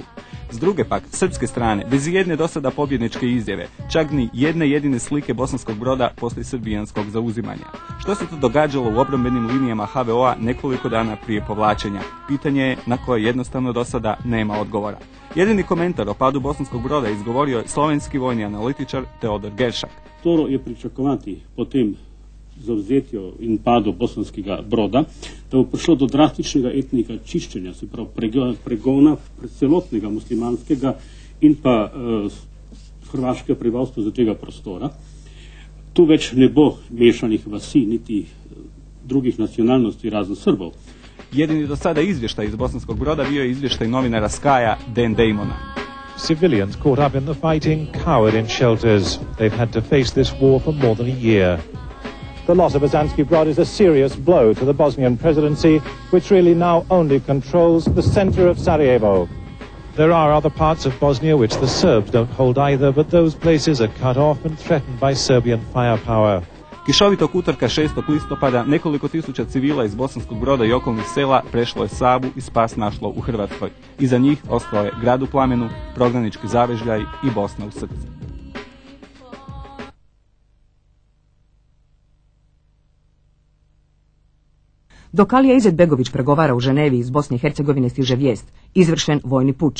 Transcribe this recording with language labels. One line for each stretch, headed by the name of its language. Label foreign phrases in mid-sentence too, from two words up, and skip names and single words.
Croatian: S druge pak, srpske strane, bez jedne dosada pobjedničke izjave, čak ni jedne jedine slike Bosanskog Broda poslije srbijanskog zauzimanja. Što se to događalo u obrambenim linijama HVO-a nekoliko dana prije povlačenja? Pitanje je na koje jednostavno dosada nema odgovora. Jedini komentar o padu Bosanskog Broda izgovorio je slovenski vojni analitičar Teodor Geršak.
Slovenian: To je pričakovati potem zavzetjo in padu Bosanskega Broda, da bo prišlo do drastičnega etnika čiščenja, se pravi pregona celotnega muslimanskega in pa hrvaškega prebivalstva za tega prostora. Tu več ne bo mešanih vasi, niti drugih nacionalnosti razen Srbov.
Croatian: Jedini do sada izvještaj iz Bosanskog Broda bio je izvještaj novinara Skaja Dan Damona.
English: Civilians caught up in the fighting cowered in shelters. They've had to face this war for more than a year. The loss of Bosanski Brod is a serious blow to the Bosnian presidency, which really now only controls the center of Sarajevo. There are other parts of Bosnia which the Serbs don't hold either, but those places are cut off and threatened by Serbian firepower.
Croatian: Kišovitog utorka 6. listopada nekoliko tisuća civila iz Bosanskog Broda i okolnih sela prešlo je Savu i spas našlo u Hrvatskoj. Iza njih ostao je grad u plamenu, prognanički zavežljaj i Bosna u srcu. Dok Alija Izetbegović pregovara u Ženevi, iz Bosne i Hercegovine stiže vijest: izvršen vojni puč.